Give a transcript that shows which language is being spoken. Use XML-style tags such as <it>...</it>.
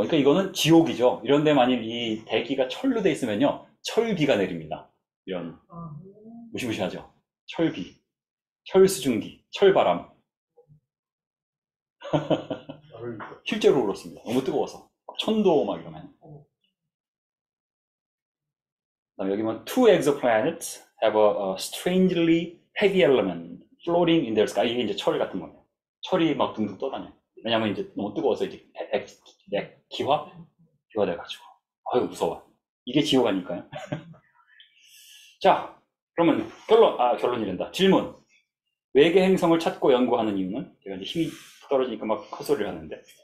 <ko>그러니까 이거는 지옥이죠. 이런데 만일 이 대기가 철로 돼 있으면요, 철비가 내립니다. 이런 무시무시하죠. 철비, 철수증기, 철바람. 실제로 그렇습니다. 너무 뜨거워서 천도 막 이러면. 그다음에 여기 보면</ko> <en>two exoplanets have a strangely heavy element floating in their sky.</en> <ko>이게 이제 철 같은 거예요. 철이 막 둥둥 떠다녀요. 왜냐면 이제 너무 뜨거워서 이제 기화돼가지고. 아유 무서워. 이게 지옥 아닐까요? 자, 그러면 결론이란다. 질문. 외계 행성을 찾고 연구하는 이유는? 제가 이제 힘이 떨어지니까 막 헛소리를 하는데.</ko>